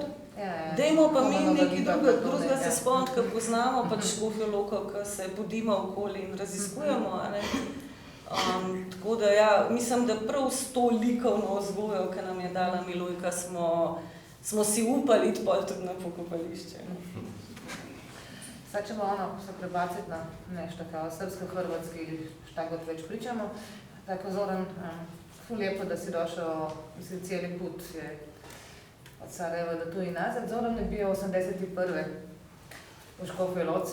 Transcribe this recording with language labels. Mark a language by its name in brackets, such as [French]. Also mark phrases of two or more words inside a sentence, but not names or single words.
[Slovenian] Dajmo pa mi nekaj drugega se spomniti, ko poznamo pač Škofjo Loko, ko se bodimo okoli in raziskujemo, a ne. Tako da ja, mislim, da prav s to likovno vzgojo, ki nam je dala Milojka, smo si upali iti pol tudi na pokopališče. [Serbian] Sad ćemo se prebaciti na nešto kao srpsko-hrvatski, šta god već pričamo. [Croatian] Tako Zoran, ful lijepo da si došao, mislim, cijeli put je od Sarajeva do tu i nazad. Zoran je bio 81. u Škofjoj Loci.